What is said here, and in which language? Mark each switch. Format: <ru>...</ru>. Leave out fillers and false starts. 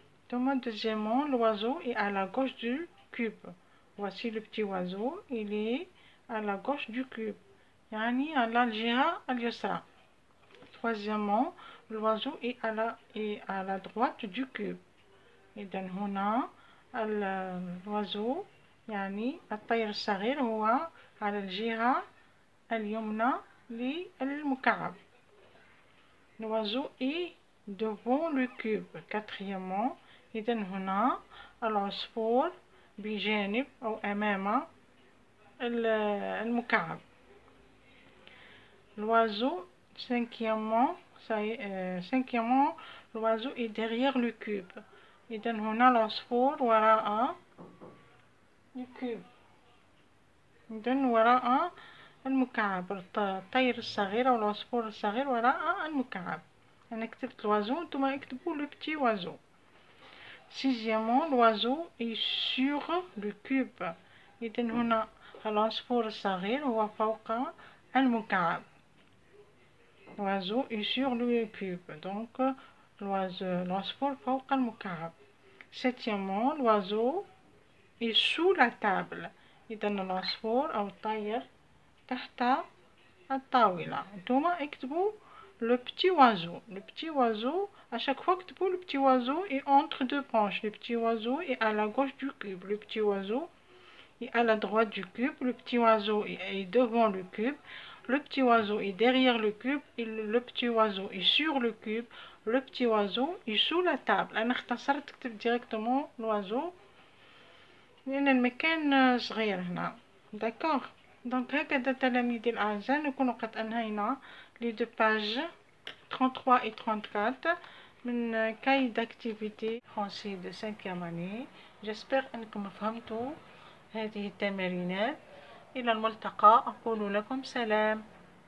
<fr>Deuxièmement, l'oiseau est à la gauche du cube. Voici le petit oiseau, il est à la gauche du cube.</fr> <ar>يعني على الجهة اليسرى.</ar> <fr>Troisièmement, l'oiseau est à la droite du cube.</fr> <ar>إذا هنا الوازو يعني الطير الصغير هو على الجهة اليمنى للمكعب.</ar> <fr>L'oiseau est devant le cube. Quatrièmement,</fr> <ar>إذا هنا العصفور بجانب أو أمام المكعب.</ar> <fr>L'oiseau, cinquièmement, l'oiseau est derrière le cube.</fr> <ar>إذا هنا العصفور وراء الكوب. إذا وراء المكعب. الطير الصغير أو العصفور الصغير وراء المكعب. أنا كتبت l'oiseau ثم اكتبوا</ar> <fr>le petit oiseau. Sixièmement, l'oiseau est sur le cube.</fr> <ar>إذا هنا العصفور الصغير هو فوق المكعب.</ar> <fr>L'oiseau est sur le cube. Donc l'oiseau</fr> <ar>فوق المكعب.</ar> <fr>Septièmement, l'oiseau est sous la table.</fr> <ar>إذا العصفور أو الطير تحت الطاولة. ثم اكتبوا</ar> <fr>le petit oiseau. Le petit oiseau, à chaque fois que le petit oiseau est entre deux branches. Le petit oiseau est à la gauche du cube. Le petit oiseau est à la droite du cube. Le petit oiseau est devant le cube. Le petit oiseau est derrière le cube. Et le petit oiseau est sur le cube. Le petit oiseau est sous la table.</fr> <ar>أنا اختصرت كتب</ar> <fr>directement l'oiseau</fr> <ar>لأن المكان صغير هنا.</ar> <fr>D'accord. Donc</fr> <ar>هكذا تلاميذي الأعزاء نكون قد أنهينا</ar> <fr>les deux pages 33 et 34 من cahier d'activité français de 5e année. J'espère</fr> <ar>أنكم فهمتوا هذه التمارينات. إلى الملتقى. أقول لكم سلام.</ar>